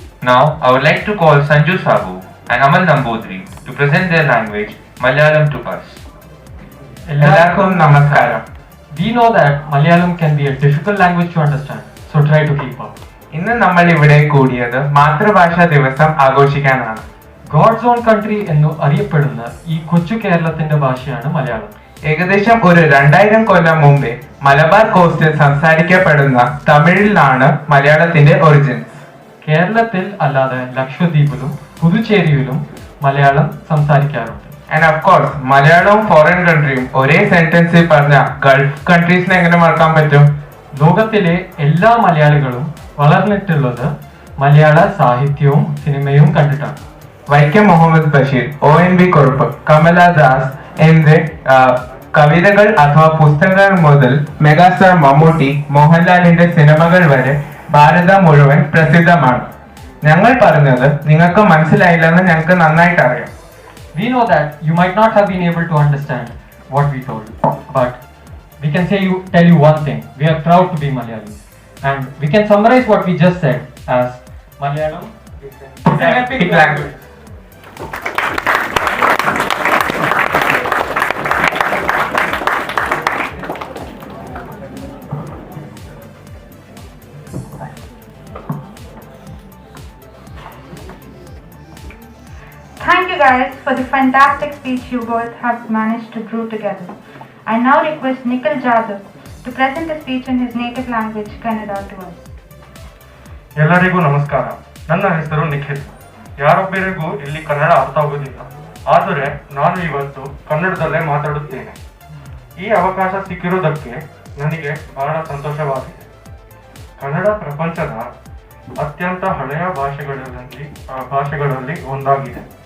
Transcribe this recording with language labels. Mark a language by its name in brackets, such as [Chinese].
[English] Now, I would like to call Sanju Sabu and Amal Nambudri to present their language, Malayalam, to us. [Malayalam] Ellarkum namaskaram. [English] We know that Malayalam can be a difficult language to understand, so try to keep up. [Malayalam] ഇന്ന് നമ്മൾ ഇവിടെ കൂടിയത് മാതൃഭാഷാ ദിവസം ആഘോഷിക്കാനാണ്. [English] God's own country [Malayalam] എന്ന് അറിയപ്പെടുന്ന ഈ കൊച്ചു കേരളത്തിന്റെ ഭാഷയാണ് മലയാളം. ഏകദേശം ഒരു 2000 കൊല്ലം മുമ്പേ മലബാർ കോസ്റ്റിൽ സംസാരിക്കപ്പെടുന്ന തമിഴിലാണ് മലയാളത്തിന്റെ ഒറിജിൻ. കേരളത്തിൽ അല്ലാതെ ലക്ഷദ്വീപിലും പുതുച്ചേരിയിലും മലയാളം സംസാരിക്കാറുണ്ട്. [English] and of course [Malayalam] മലയാളവും ഫോറിൻ കൺട്രിയും ഒരേ സെന്റൻസിൽ പറഞ്ഞ ഗൾഫ് കൺട്രീസിനെ എങ്ങനെ മറക്കാൻ പറ്റും? ലോകത്തിലെ എല്ലാ മലയാളികളും വളർന്നിട്ടുള്ളത് മലയാള സാഹിത്യവും സിനിമയും കണ്ടിട്ടാണ്. വൈക്കം മുഹമ്മദ് ബഷീർ, ONV കുറുപ്പ്, കമലദാസ് എന്നീ കവിതകൾ അഥവാ പുസ്തകങ്ങൾ മുതൽ മെഗാസ്റ്റാർ മമ്മൂട്ടി, മോഹൻലാലിന്റെ സിനിമകൾ വരെ ഭാരതം മുഴുവൻ പ്രസിദ്ധമാണ്. ഞങ്ങൾ പറഞ്ഞത് നിങ്ങൾക്ക് മനസ്സിലായില്ലെന്ന് ഞങ്ങൾക്ക് നന്നായിട്ട് അറിയാം. [English] We know that you might not have been able to understand what we told, but we can tell you one thing. We are proud to be Malayalis, and we can summarize what we just said as Malayalam is an epic language. Thank you guys for the fantastic speech you both have managed to brew together. I now request Nikhil Jadhav to present a speech in his native language, Kannada, to us. [Kannada] ಎಲ್ಲರಿಗೂ ನಮಸ್ಕಾರ. ನನ್ನ ಹೆಸರು ನಿಖಿಲ್. ಯಾರೊಬ್ಬರಿಗೂ ಇಲ್ಲಿ ಕನ್ನಡ ಅರ್ಥ ಆಗುವುದಿಲ್ಲ, ಆದರೆ ನಾನು ಇವತ್ತು ಕನ್ನಡದಲ್ಲೇ ಮಾತಾಡುತ್ತೇನೆ. ಈ ಅವಕಾಶ ಸಿಕ್ಕಿರುವುದಕ್ಕೆ ನನಗೆ ಬಹಳ ಸಂತೋಷವಾಗಿದೆ. ಕನ್ನಡ ಪ್ರಪಂಚದ ಅತ್ಯಂತ ಹಳೆಯ ಭಾಷೆಗಳಲ್ಲಿ ಒಂದಾಗಿದೆ.